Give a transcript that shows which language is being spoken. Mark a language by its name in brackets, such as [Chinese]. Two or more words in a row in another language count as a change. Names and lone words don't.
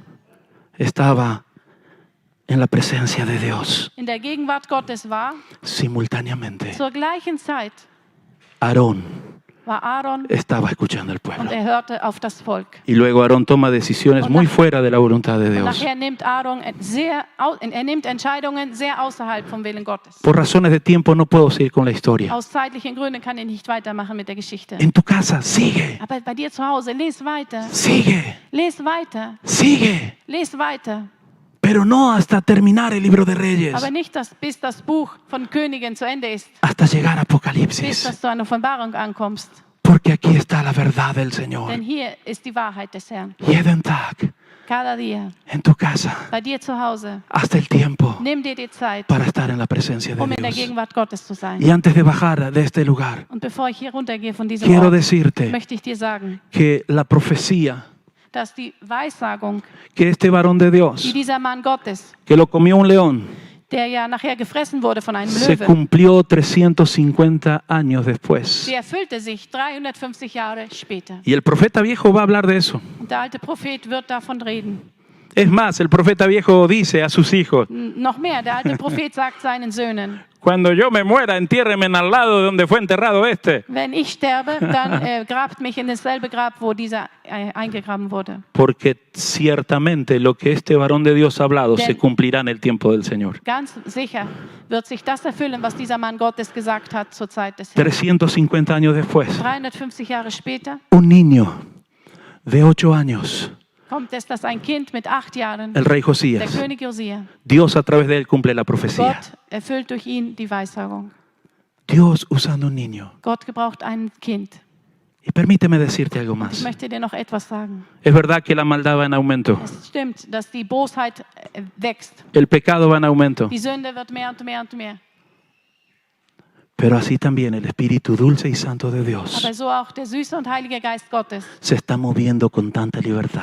[Spanish] estaba en la presencia de Dios, [German] in der Gegenwart Gottes war, [Spanish] simultáneamente [German] zur gleichen Zeit [Spanish] Aarón [German] war Aaron [Spanish] estaba escuchando al [German] und [Spanish] pueblo. [German] hörte auf das Volk. [Spanish] Y luego Aarón toma decisiones muy fuera de la voluntad de [German] Und [Spanish] Dios. [German] nachher nimmt Aaron er nimmt Entscheidungen sehr außerhalb vom Willen Gottes. [Spanish] Por razones de tiempo no puedo seguir con la historia. [German] Aus zeitlichen Gründen kann ich nicht weitermachen mit der Geschichte. [Spanish] En tu casa, sigue, [German] Aber bei dir zu Hause, les weiter, [Spanish] sigue, [German] les weiter, [Spanish] sigue. [German] les weiter. [Spanish] Pero no hasta terminar el libro de Reyes, [German] Aber nicht, bis das Buch von Königen zu Ende ist, [Spanish] hasta llegar a [German] bis [Spanish] Apocalipsis. [German] dass du an Offenbarung ankommst. [Spanish] Porque aquí está la verdad del Señor. [German] Denn hier ist die Wahrheit des Herrn. Jeden Tag, [Spanish] Cada día, en tu casa, [German] bei dir zu Hause, [Spanish] hasta el tiempo [German] nimm dir die Zeit, [Spanish] para estar en la presencia de [German] um in der [Spanish] Dios. [German] Gegenwart Gottes zu sein. [Spanish] Y antes de bajar de este lugar, [German] Und bevor ich hier runtergehe von diesem [Spanish] quiero [German] Ort, [Spanish] decirte [German] möchte ich dir sagen, [Spanish] que la profecía [German] dass die Weissagung, [Spanish] que este varón de [German] die [Spanish] Dios, [German] dieser Mann Gottes, [Spanish] que lo comió un león, [German] der ja nachher gefressen wurde von einem [Spanish] se [German] Löwe, [Spanish] cumplió 350 años después. [German] sie erfüllte sich 350 Jahre später. [Spanish] Y el profeta viejo va a hablar de eso. [German] Und der alte Prophet wird davon reden. [Spanish] Es más, el profeta viejo dice a sus hijos, [German] Noch mehr, der alte Prophet sagt seinen Söhnen, [Spanish] cuando yo me muera, entiérrenme al lado de donde fue enterrado este. [German] wenn ich sterbe, dann grabt mich in dasselbe Grab, wo dieser eingegraben wurde. [Spanish] Porque ciertamente lo que este varón de Dios ha hablado se cumplirá en el tiempo del Señor. [German] Ganz sicher wird sich das erfüllen, was dieser Mann Gottes gesagt hat zur Zeit des Herrn. [Spanish] 350 años después, [German] 350 Jahre später [Spanish] un niño de 8 años, [German] kommt es, dass ein Kind mit 8 Jahren, [Spanish] el rey [German] der [Spanish] Josías, [German] König Josia, [Spanish] Dios a través de él cumple la profecía. [German] Gott erfüllt durch ihn die Weissagung. [Spanish] Dios usando un niño. [German] Gott gebraucht ein Kind. [Spanish] Y permíteme decirte algo [German] Ich [Spanish] más. [German] möchte dir noch etwas sagen. [Spanish] Es verdad que la maldad va en aumento. [German] Es stimmt, dass die Bosheit wächst. [Spanish] El pecado va en aumento. [German] Die Sünde wird mehr und mehr und mehr. [Spanish] Pero así también el Espíritu dulce y santo de Dios [German] Aber so auch der süße und heilige Geist Gottes [Spanish] se está moviendo con tanta libertad.